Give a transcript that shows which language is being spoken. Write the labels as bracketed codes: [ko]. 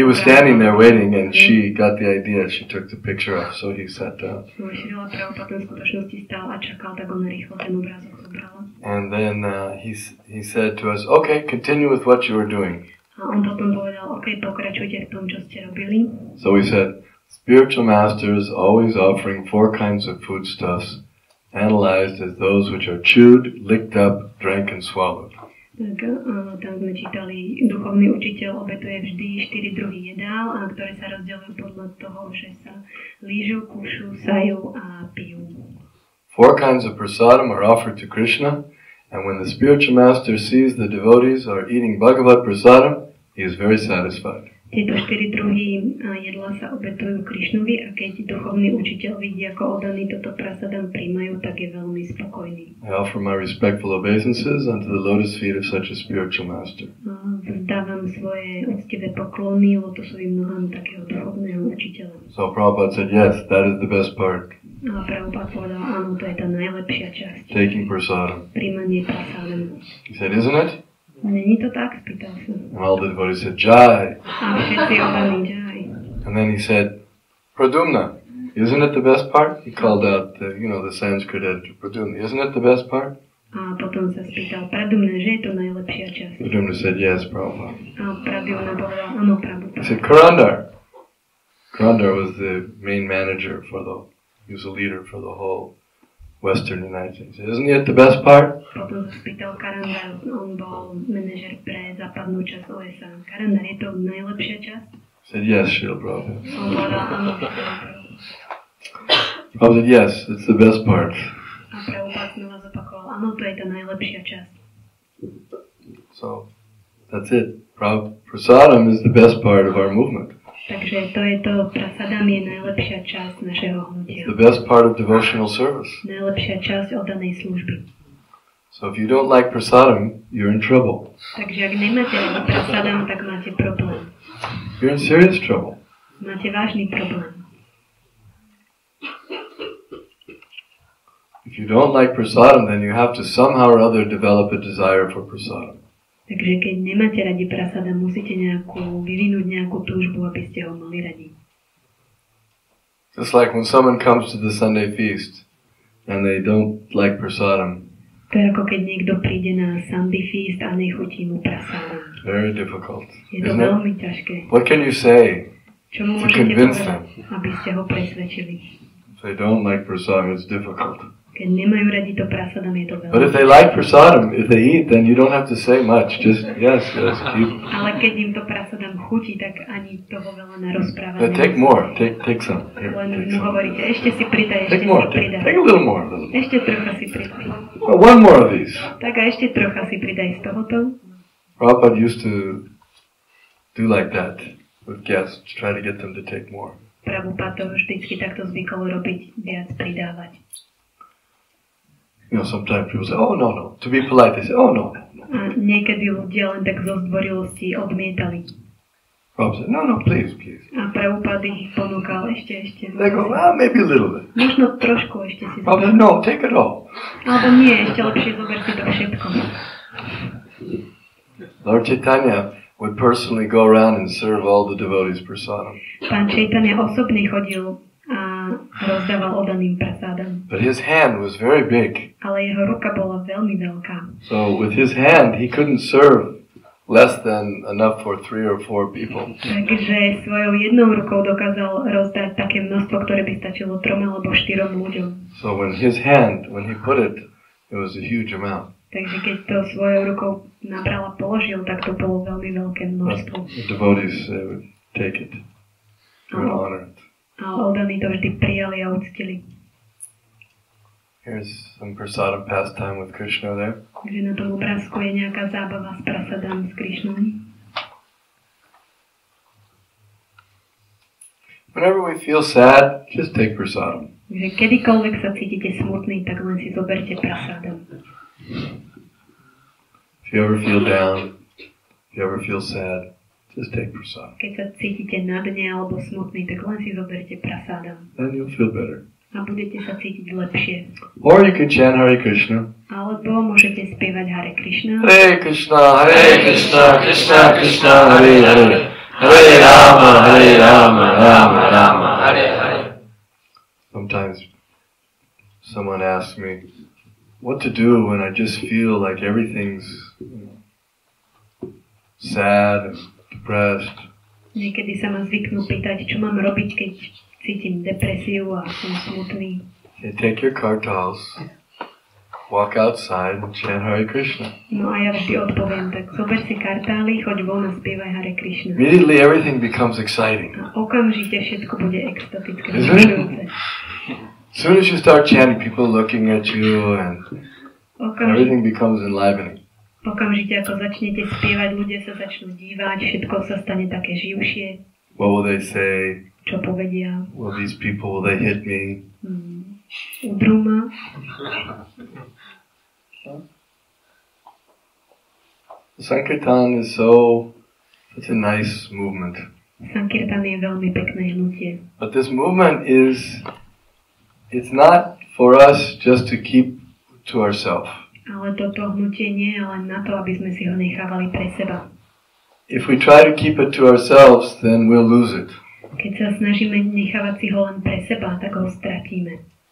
[en] He was standing there waiting and she got the idea. She took the picture off, so he sat down. [sk] Šrila Prabhupada v skutočnosti stál a čakal, tak ona rýchlo ten obrázok zobrala. [en] And then he said to us, okay, continue with what you were doing. [sk] A on potom povedal, OK, pokračujte v tom, čo ste robili. [en] So we said, spiritual masters always offering 4 kinds of foodstuffs, analyzed as those which are chewed, licked up, drank and swallowed. [sk] Tak tam sme čítali, duchovný učiteľ obetuje vždy 4 druhy jedál, a ktoré sa rozdeľujú podľa toho, že sa lížu, kúšu, sajú a pijú. [en] 4 kinds of prasadam are offered to Krishna, and when the spiritual master sees the devotees are eating Bhagavad prasadam, he is very satisfied. [sk] Tieto 4 druhy jedla sa obetujú Krišnovi, a keď duchovný učiteľ vidí, ako oddaní toto prasadam príjmajú, tak je veľmi spokojný. [en] I offer my respectful obeisances unto the lotus feet of such a spiritual master. [sk] Vzdávam svoje úctivé poklony lotosovým nohám takého duchovného učiteľa. [en] So Prabhupada said, yes, that is the best part. [sk] A Prabhupada povedal, áno, to je tá najlepšia časť. [en] Taking prasadam. [sk] Príjmanie prasadamu. [en] He said, isn't it? [sk] Není to tak? Spýtal sa. [en] And all the devotees said, Jai. [sk] A všetci oddaní Jai. [en] And then he said, Pradumna, isn't it the best part? He called out, the Sanskrit editor, Pradumna, isn't it the best part? [sk] A potom sa spýtal Pradumna, že je to najlepšia časť. [en] Pradumna said, yes, Prabhupada. [sk] A Pradumna povedal, áno, Prabhupada. [en] He said, Karandar. Karandar was the main manager he was a leader for the whole Western United States. Isn't it the best part? [sk] Potom sa spýtal Karandar, on bol manažer pre západnú časť USA. Karandar, je to najlepšia časť? [en] He said, yes, Srila Prabhupada. [sk] On povedal, áno, [en] Prabhupada said, yes, it's the best part. [sk] A Prabhupada znova zopakoval, áno, to je tá najlepšia časť. [en] So, that's it. Prasadam is the best part of our movement. [sk] Takže to je to, prasadam je najlepšia časť našeho hnutia. [en] It's the best part of devotional service. [sk] Najlepšia časť oddanej služby. [en] So if you don't like prasadam, you're in trouble. [sk] Takže ak nemáte radi prasadam, tak máte problém. [en] You're in serious trouble. [sk] Máte vážny problém. [en] If you don't like prasadam, then you have to somehow or other develop a desire for prasadam. [sk] Takže keď nemáte radi prasadam, musíte vyvinúť nejakú túžbu, aby ste ho mali radi. [en] Just like when someone comes to the Sunday feast and they don't like prasadam. [sk] To je ako keď niekto príde na [en] Sunday feast [sk] a nechutí mu prasadam. [en] Very difficult. [sk] Je to veľmi ťažké. [en] What can you say [sk] Čo [en] to [sk] môžete [en] convince [sk] povedať, [en] them? [sk] aby ste ho presvedčili? [en] If they don't like prasadam, it's difficult. [sk] Keď nemajú radi to prasadam, je to veľmi. [en] But if they like prasadam, if they eat, then you don't have to say much. Just yes, keep. [sk] Ale keď im to prasadam chutí, tak ani toho veľa narozprávať. [en] Take more. Take some. Here, [sk] Len [en] take [sk] mu [en] some. [sk] hovoríte, ešte si pridaj, ešte [en] Take more. [sk] si pridaj. [en] Take a little more. [sk] Ešte trocha si pridaj. [en] Well, one more of these. [sk] Tak a ešte trocha si pridaj z tohoto. [en] Prabhupada used to do like that with guests, to try to get them to take more. [sk] Prabhupada to vždycky takto zvykol robiť, viac pridávať. [en] Sometimes people say, oh, no. To be polite, they say, oh, no. [sk] A niekedy ľudia len tak zo zdvorilosti odmietali. [en] Prabhupada said, no, please. [sk] A Prabhupada ich ponúkal ešte. [en] They go, maybe a little bit. [sk] Možno trošku ešte si [en] Prabhupada said, no, take it all. [sk] Alebo nie, ešte lepšie zober si to všetko. [en] Lord Chaitanya would personally go around and serve all the devotees prasadam. [sk] Pán Chaitanya osobne chodil a rozdával oddaným prasadam. [en] But his hand was very big. [sk] Ale jeho ruka bola veľmi veľká. [en] So with his hand, he couldn't serve less than enough for 3 or 4 people. [sk] Takže svojou jednou rukou dokázal rozdať také množstvo, ktoré by stačilo 3 alebo 4 ľuďom. [en] So when he put it, it was a huge amount. [sk] Takže keď to svojou rukou nabral a položil, tak to bolo veľmi veľké množstvo. [en] The devotees would take it. They would honor it. [sk] A oddaní to vždy prijali a uctili. [en] Here's some prasadam pastime with Krishna there. [sk] Takže na tom obrázku je nejaká zábava s prasadám s Krišnom. [en] Whenever we feel sad, just take prasadam. [sk] Takže kedykoľvek sa cítite smutný, tak len si zoberte prasadam. [en] If you ever feel down, if you ever feel sad, just take prasadam. [sk] Keď sa cítite na dne alebo smutný, tak len si zoberte prasadam. [en] Then you'll feel better. [sk] A budete sa cítiť lepšie. [en] Or you can chant Hare Krishna. [sk] Alebo môžete spievať Hare Krishna. [sa] Hare Krishna, Krishna Krishna, Hare Hare. Hare Rama, Rama Rama, Hare Hare. [en] Sometimes someone asks me, what to do when I just feel like everything's sad and depressed. [sk] Niekedy sa ma zvyknú pýtať, čo mám robiť, keď cítim depresiu a som smutný. [en] You take your kartals, walk outside and chant Hare Krishna. [sk] No a ja vždy odpoviem, tak zober si kartály, choď von a spievaj Hare Krishna. [en] Immediately everything becomes exciting. [sk] A okamžite všetko bude extatické. [en] As soon as you start chanting, people looking at you and everything becomes enlivening. [sk] Okamžite ako začnete spievať, ľudia sa začnú dívať, všetko sa stane také živšie. [en] What will they say? [sk] Čo povedia? [en] Will these people, will they hit me? [sk] Udrú ma. [en] Sankirtan is such a nice movement. [sk] Sankirtan je veľmi pekné hnutie. [en] But this movement it's not for us just to keep to ourselves. [sk] Ale toto hnutie nie je len na to, aby sme si ho nechávali pre seba. [en] If we try to keep it to ourselves, then we'll lose it. [sk] Keď sa snažíme nechávať si ho len pre seba, tak ho stratíme.